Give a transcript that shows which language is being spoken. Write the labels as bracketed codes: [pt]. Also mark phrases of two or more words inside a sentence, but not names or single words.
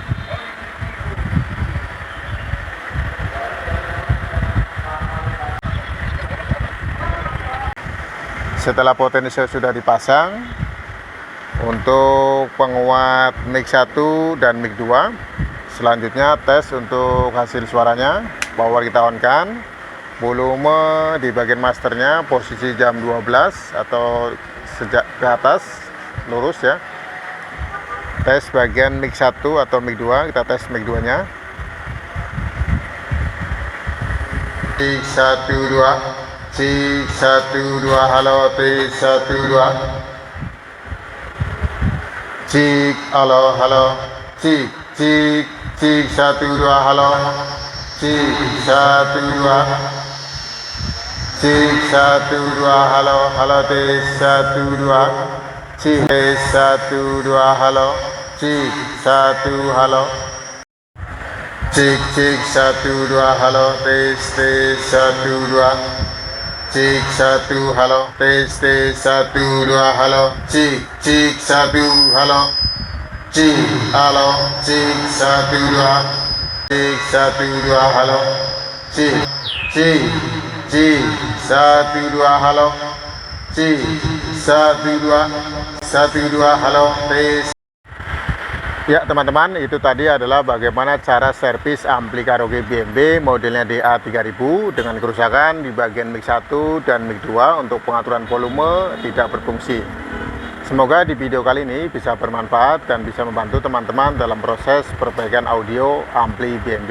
[id] Setelah potensio sudah dipasang, untuk penguat mic 1 dan mic 2, selanjutnya tes untuk hasil suaranya. Power kita on kan, volume di bagian masternya posisi jam 12 atau sejak ke atas lurus ya. Tes bagian mic 1 atau mic 2, kita tes mic 2 nya. Cik 1 2, cik 1 2, halo cik 1 2. Cik, halo, halo, cik, cik, cik 1 2, halo, cik 1 2, cik 1 2, halo, halo tes 1 2, cik tes 1 2, halo, cik 1 halo, cik cik 1 2, halo tes tes 1 2. Cik 1 halo, tes tes 1 2, halo, cik cik 1 halo, cik halo, cik 1 2, cik 1 2, halo, cik cik cik 1 2, halo, cik 1 2 halo, tes. Ya teman-teman, itu tadi adalah bagaimana cara servis ampli karaoke BMB modelnya DA3000 dengan kerusakan di bagian mic 1 dan mic 2 untuk pengaturan volume tidak berfungsi. Semoga di video kali ini bisa bermanfaat dan bisa membantu teman-teman dalam proses perbaikan audio ampli BMB.